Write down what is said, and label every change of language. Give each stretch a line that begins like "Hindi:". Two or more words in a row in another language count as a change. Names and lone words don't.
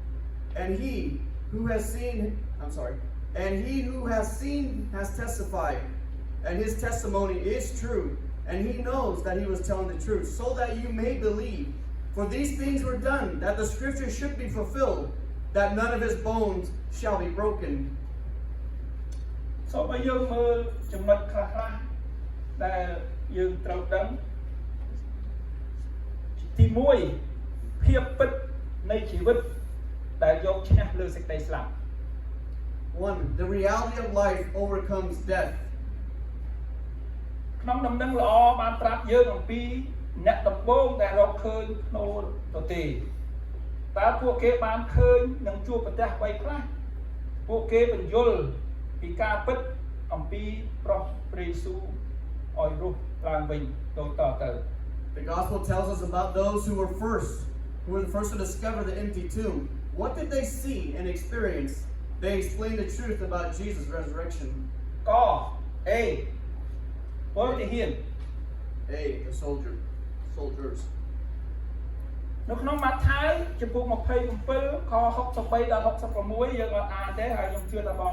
English: And he who has seen And he who has seen has testified, and his testimony is true, and he knows that he was telling the truth, so that you may believe. For these things were done, that the scripture should be fulfilled, that none of his bones shall be broken.
Khmer: សូមឲ្យយើងមើលចំណុចខ្លះៗដែលយើងត្រូវដឹងទី1ភាពពិតនៃជីវិតដែលយកឈ្នះលើសេចក្តីស្លាប់
English: 1. The reality of life overcomes death.
Khmer: ក្នុងដំណឹងល្អបានប្រាប់យើងអំពីអ្នកដំបូងដែលរកឃើញភ្នូរទៅទេតើពួកគេបានឃើញនឹងជួបប្រទះអ្វីខ្លះពួកគេបញ្យល់ពីការពិតអំពីប្រោះព្រះយេស៊ូវឲ្យរស់ឡើងវិញដូចតទៅ
English: The gospel tells us about those who were the first to discover the empty tomb. What did they see and experience? They explained the truth about Jesus' resurrection.
Khmer: ក A ពលទាហាន
English: A. The soldiers.
Khmer: នៅក្នុងម៉ាថាយចំពោះ27ខ63ដល់66យើងអត់អានទេហើយខ្ញុំជឿថាបង